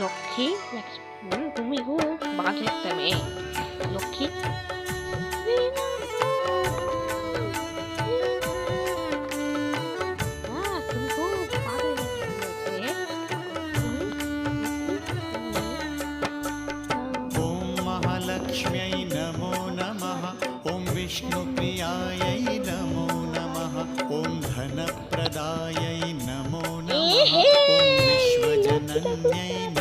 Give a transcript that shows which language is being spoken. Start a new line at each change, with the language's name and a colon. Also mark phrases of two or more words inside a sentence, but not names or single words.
Bangla: লক্ষ্মী তুমি খুব বাজে একটা মেয়ে লক্ষ্মী। তুমি খুব বাজে একটা মেয়ে।
Sanskrit: ॐ महालक्ष्म्यै नमो नमः। ॐ विष्णुप्रियायै नमो नमः। ॐ धनप्रदायै नमो नमः। ॐ विश्वजनन्यै